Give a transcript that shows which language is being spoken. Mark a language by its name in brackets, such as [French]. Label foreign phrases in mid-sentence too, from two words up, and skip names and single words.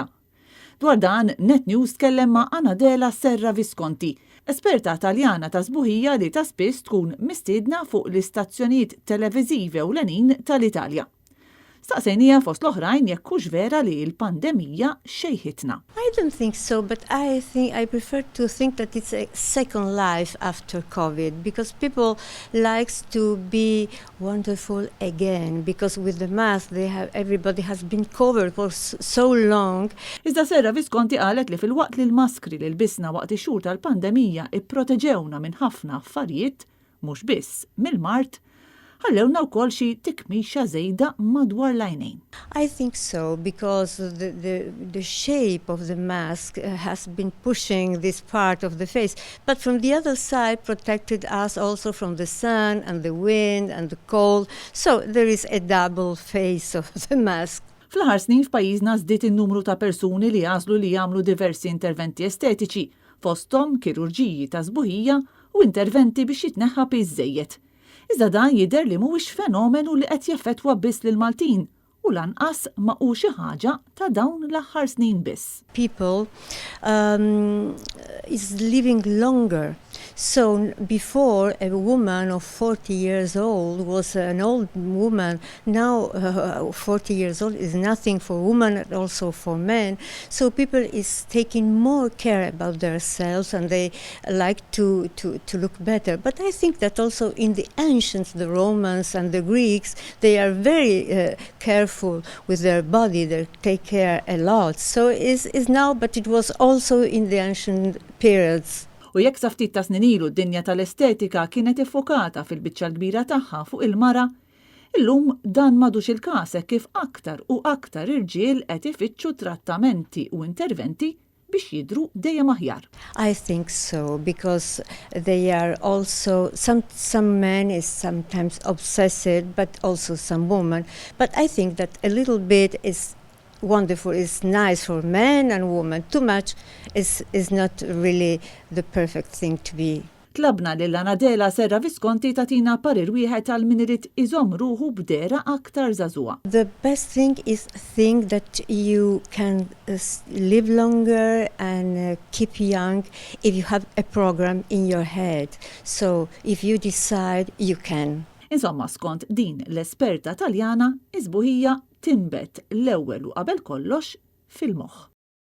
[Maltese] Dwar dan Net News tkellem ma' Anadela Serra Visconti, esperta Taljana ta' sbuħija li ta' spiss tkun mistiedna fuq l-istazzjonijiet televiżivi ewlenin tal-Italja. Staqsejnija fost l-oħrajn jekk hux vera li l-pandemija xejħitna. [English] I don't think so, but I prefer to think that it's a second life after COVID, because people likes to be wonderful again, because with the mask everybody has been covered for so long. [Maltese] Iżda Serra Visconti qalet li fil-waqt li l-maskri li lbisna waqt ix-xhur tal-pandemija ipproteġewna minn ħafna affarijiet, mhux biss mill-Mart, ħallewna wkoll xi tikmixa żejda madwar l-għajnejn. [English] I think so, because the shape of the mask has been pushing this part of the face, but from the other side protected us also from the sun and the wind and the cold, so there is a double face of the mask. [Maltese] Fl-aħħar snin f'pajjiżna żdied in-numru ta' persuni li jażlu li jagħmlu diversi interventi estetiċi, fosthom kirurġiji ta' sbuħija u interventi biex jitneħħa piż-żejjed. Iżda dan jidher li mhuwiex fenomenu li qed jaffettwa biss lil Maltin u lanqas ma hu xi ħaġa ta' dawn l-aħħar snin biss. [English] People is living longer. So before, a woman of 40 years old was an old woman. Now 40 years old is nothing for women and also for men. So people is taking more care about themselves and they like to look better. But I think that also in the ancients, the Romans and the Greeks, they are very careful with their body. They take care a lot. So is now, but it was also in the ancient periods. [Maltese] U jekk sa ftit ta' snin ilu d-dinja tal-estetika kienet iffokata fil-biċċa l-kbira tagħha fuq il-mara, illum dan m'għadux il-każ kif aktar u aktar irġiel qed ifittxu trattamenti u interventi biex jidhru dejjem aħjar. [English] I think so, because they are also some men is sometimes obsessed, but also some women. But I think that a little bit is wonderful, is nice for men and women. Too much is not really the perfect thing to be. [Maltese] Tlabna lil Anadela Serra Visconti tatina parir wieħed għal min irid iżomm ruħu b'dera aktar żagħżugħa. [English] The best thing is think that you can live longer and keep young if you have a program in your head. So if you decide, you can. [Maltese] Insomma, skont din l-esperta Taljana, iżbuħija tinbet l-ewwel u qabel kollox fil-moħħ.